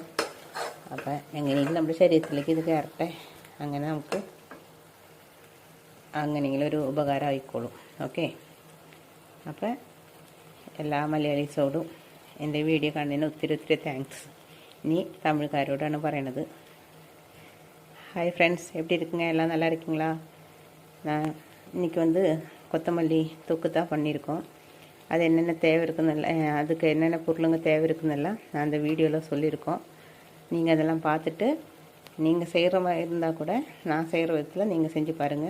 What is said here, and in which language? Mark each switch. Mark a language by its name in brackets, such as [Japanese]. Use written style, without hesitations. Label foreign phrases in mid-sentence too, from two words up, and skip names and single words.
[Malayalam] അപ്പോൾ എങ്ങനെയെങ്കിലും നമ്മുടെ ശരീരത്തിലേക്ക് ഇത് കയറട്ടെ. അങ്ങനെ നമുക്ക് അങ്ങനെയെങ്കിലും ഒരു ഉപകാരം ആയിക്കോളും. ഓക്കെ, അപ്പോൾ എല്ലാ മലയാളീസോടും എൻ്റെ വീഡിയോ കാണുന്നതിന് ഒത്തിരി ഒത്തിരി താങ്ക്സ്. ഇനി തമിഴ്ക്കാരോടാണ് പറയണത്. [English] hi friends, [Tamil] எப்படி இருக்குங்க? எல்லாம் நல்லா இருக்கீங்களா? நான் இன்றைக்கி வந்து கொத்தமல்லி தொக்கு தான் பண்ணியிருக்கோம். அது என்னென்ன தேவை இருக்குன்னு, அதுக்கு என்னென்ன பொருளுங்க தேவை இருக்குன்னெல்லாம் நான் அந்த வீடியோவில் சொல்லியிருக்கோம். நீங்கள் அதெல்லாம் பார்த்துட்டு நீங்கள் செய்கிற மாதிரி இருந்தால் கூட நான் செய்கிற விதத்தில் நீங்கள் செஞ்சு பாருங்கள்.